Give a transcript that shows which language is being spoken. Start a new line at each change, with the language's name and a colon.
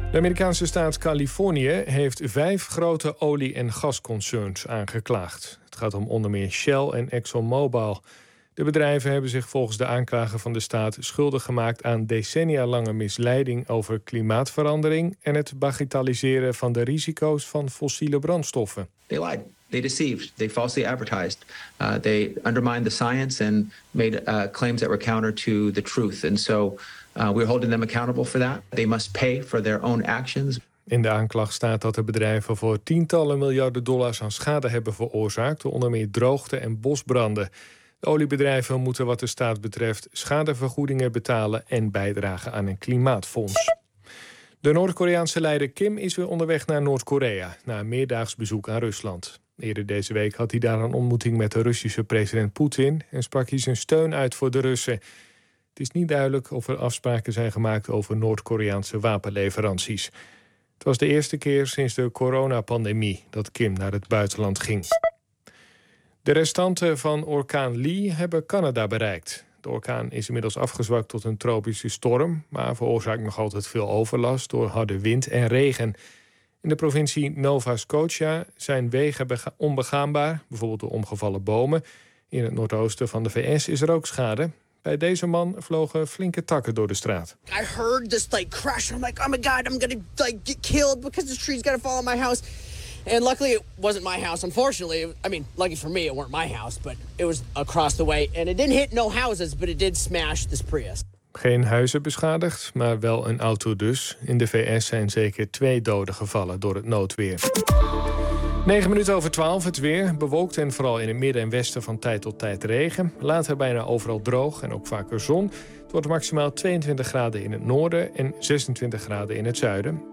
Dutch: De Amerikaanse staat Californië heeft 5 grote olie- en gasconcerns aangeklaagd. Het gaat om onder meer Shell en ExxonMobil. De bedrijven hebben zich volgens de aanklager van de staat schuldig gemaakt aan decennia lange misleiding over klimaatverandering en het bagatelliseren van de risico's van fossiele brandstoffen.
English: They lied, they deceived, they falsely advertised, they undermined the science and made claims that were counter to the truth. And so we're holding them accountable for that. They must pay for their own actions.
Dutch: In de aanklacht staat dat de bedrijven voor tientallen miljarden dollars aan schade hebben veroorzaakt, onder meer droogte en bosbranden. De oliebedrijven moeten wat de staat betreft schadevergoedingen betalen en bijdragen aan een klimaatfonds. De Noord-Koreaanse leider Kim is weer onderweg naar Noord-Korea na een meerdaags bezoek aan Rusland. Eerder deze week had hij daar een ontmoeting met de Russische president Poetin en sprak hij zijn steun uit voor de Russen. Het is niet duidelijk of er afspraken zijn gemaakt over Noord-Koreaanse wapenleveranties. Het was de eerste keer sinds de coronapandemie dat Kim naar het buitenland ging. De restanten van orkaan Lee hebben Canada bereikt. De orkaan is inmiddels afgezwakt tot een tropische storm, maar veroorzaakt nog altijd veel overlast door harde wind en regen. In de provincie Nova Scotia zijn wegen onbegaanbaar, bijvoorbeeld door omgevallen bomen. In het noordoosten van de VS is er ook schade. Bij deze man vlogen flinke takken door de straat.
English: I heard this like crash. I'm like, oh my god, I'm gonna like get killed because the tree's gonna fall on my house. And luckily it wasn't my house, unfortunately. I mean, lucky for me, it weren't my house, but it was across the way. And it didn't hit no houses, but it did smash this Prius.
Dutch: Geen huizen beschadigd, maar wel een auto dus. In de VS zijn zeker 2 doden gevallen door het noodweer. 9:09, het weer. Bewolkt en vooral in het midden en westen van tijd tot tijd regen. Later bijna overal droog en ook vaker zon. Het wordt maximaal 22 graden in het noorden en 26 graden in het zuiden.